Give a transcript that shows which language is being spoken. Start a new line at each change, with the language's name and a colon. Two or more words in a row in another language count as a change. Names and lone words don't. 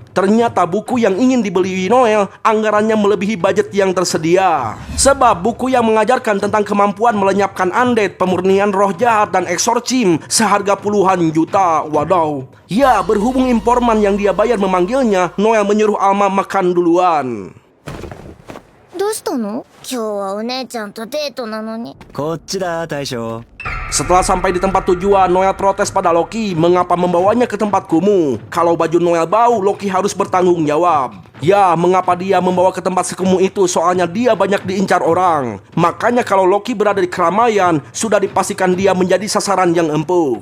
Indonesian: Ternyata buku yang ingin dibeli Noel anggarannya melebihi budget yang tersedia. Sebab buku yang mengajarkan tentang kemampuan melenyapkan undead, pemurnian roh jahat, dan eksorcism seharga puluhan juta. Wadaw. Ya, berhubung informan yang dia bayar memanggilnya, Noel menyuruh Alma makan duluan.
Japanese: どうしたの？今日はお姉ちゃんとデートなのに。こっちだ大将。
Indonesian: Setelah sampai di tempat tujuan, Noel protes pada Loki mengapa membawanya ke tempat kumuh. Kalau baju Noel bau, Loki harus bertanggung jawab. Ya, mengapa dia membawa ke tempat sekumuh itu? Soalnya dia banyak diincar orang. Makanya kalau Loki berada di keramaian, sudah dipastikan dia menjadi sasaran yang empuk.